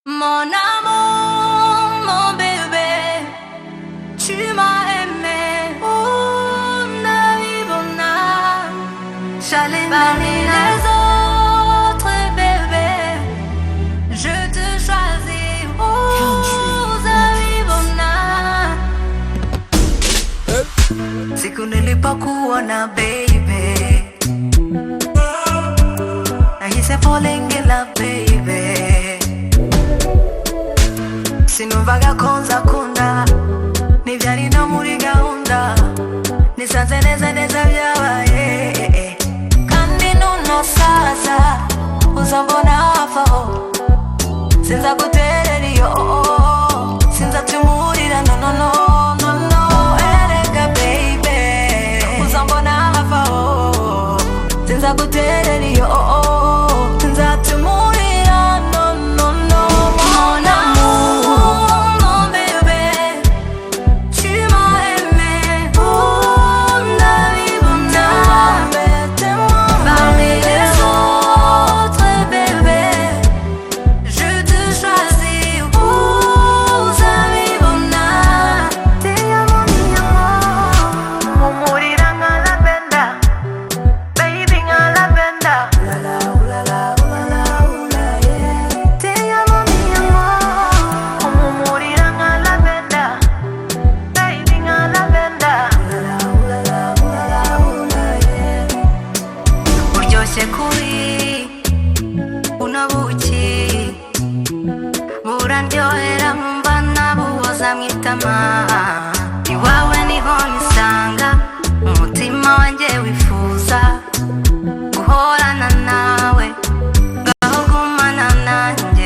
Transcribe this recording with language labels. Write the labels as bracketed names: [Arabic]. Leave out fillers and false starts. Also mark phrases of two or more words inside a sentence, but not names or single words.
[French] Mon amour, mon bébé, tu m'as aimé. Oh, Navibona, j'allais parmi les autres, bébé. Je te choisis. Oh, Navibona. [Swahili] Siku nilipokuona baby, nahisi [English] falling in love [Swahili] baby. [Kinyarwanda] Sinumvaga ko nzakunda, n'ibyari no muri gahunda, nisanze neza neza byabaye. Kandi nunasaza uzambona hafi aho, sinzaguterera iyo, sinzatumurira no no no no no. Erega baby, uzambona hafi aho, sinzaguterera iyo, sinzatumurira no no no. [French] Mon amour, mon bébé, tu m'as aimé. Oh, Navibona, parmi les autres, bébé, je te choisis. [Spanish] Oh, Navibona, te amo mi amor. [Kinyarwanda] Mumurira nga lavender, baby nga lavender. La la la la la la yeah. [Spanish] Te amo mi amor. [Kinyarwanda] Mumurira nga lavender, baby nga lavender. La la la la yeah. Uryoshye kuri buno buki, burandyohera nkumva nabuhoza mwitama. Iwawe niho nisanga, umutima wanjye wifuza guhorana nawe, ngaho gumana nanjye.